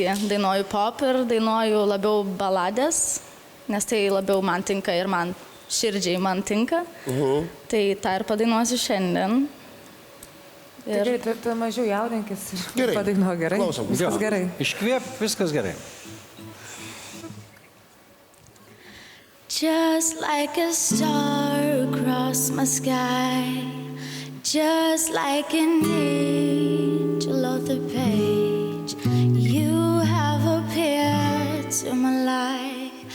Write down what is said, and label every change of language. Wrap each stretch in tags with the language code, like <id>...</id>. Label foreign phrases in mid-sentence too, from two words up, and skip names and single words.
<lt>Dainuoju pop ir dainuoju labiau baladės, nes tai labiau man tinka ir man širdžiai man tinka. Tai tą ir padainuosiu šiandien. Gerai, tu mažiau jaudinkis. Gerai. Padainuo gerai. Klausom. Viskas gerai. Iškvėp, viskas gerai.</lt> <en>Just like a star across my sky, just like an angel of the page, you have appeared to my life.</en>